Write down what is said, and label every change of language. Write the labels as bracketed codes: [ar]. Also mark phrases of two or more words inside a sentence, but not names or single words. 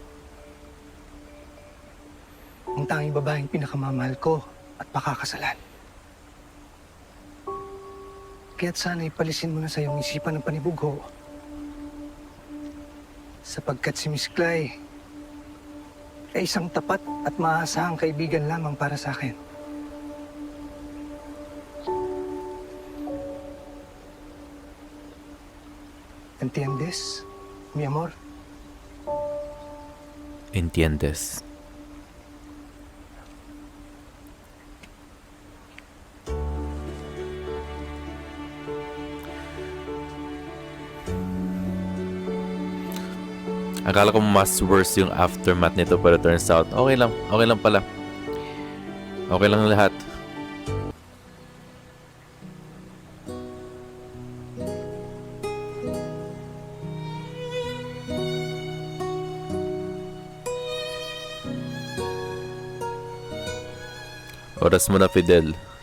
[tl] Ang tanging babaeng pinakamamahal ko at makakasalan. Kaya't sana ipalisin mo na sa iyong isipan ng panibugho. Sapagkat si Miss Clay ay isang tapat at maasahang kaibigan lamang para sa akin. [es] ¿Entiendes, mi amor? Entiendes. [tl] Akala ko mas worse yung aftermath nito pero [en] turns out [tl] okay lang pala. Okay lang lahat. Oras mo na, Fidel.